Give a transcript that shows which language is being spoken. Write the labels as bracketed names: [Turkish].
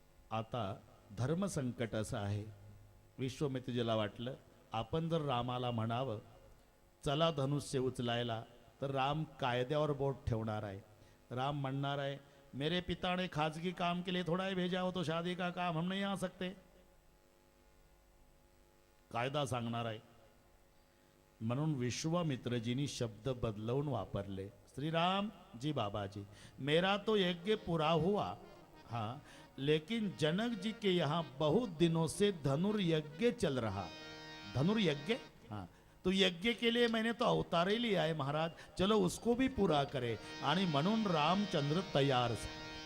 [Marathi] आता धर्मसंकट असं आहे. विश्वामित्रजीला वाटलं आपण जर रामाला म्हणावं चला धनुष्य उचलायला, तर राम कायद्यावर बोट ठेवणार आहे. राम म्हणणार आहे [Hindi] मेरे पिता ने खाजगी काम के लिए थोड़ा ही भेजा हो, तो शादी का काम हम नहीं आ सकते. [Marathi] कायदा सांगणार आहे. म्हणून विश्वामित्रजींनी शब्द बदलवून वापरले. [Hindi] श्रीराम जी बाबाजी, मेरा तो यज्ञ पूरा हुआ, हाँ, लेकिन जनक जी के यहाँ बहुत दिनों से धनुर्यज्ञ चल रहा. धनुर्यज्ञ, हाँ, तो यज्ञ के लिए मैंने तो अवतार ही लिया है महाराज, चलो उसको भी पूरा करे. [Marathi] आणि म्हणून रामचंद्र तयार झाले.